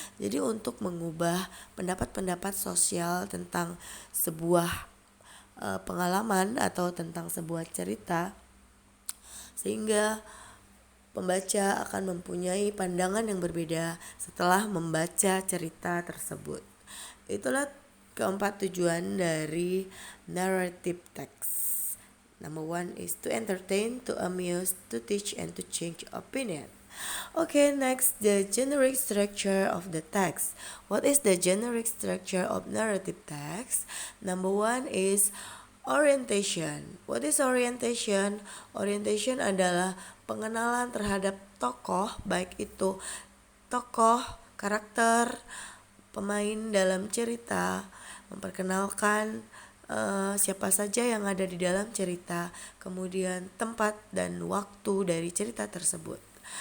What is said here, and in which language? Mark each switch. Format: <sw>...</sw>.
<id>Jadi untuk mengubah pendapat-pendapat sosial tentang sebuah pengalaman atau tentang sebuah cerita sehingga pembaca akan mempunyai pandangan yang berbeda setelah membaca cerita tersebut. Itulah keempat tujuan dari narrative text.</id> <en>Number 1 is to entertain, to amuse, to teach, and to change opinion. Okay, next, the generic structure of the text. What is the generic structure of narrative text? Number 1 is orientation. What is orientation?</en> <id>Orientation adalah pengenalan terhadap tokoh, baik itu tokoh, karakter, pemain dalam cerita, memperkenalkan siapa saja yang ada di dalam cerita, kemudian tempat dan waktu dari cerita tersebut.</id>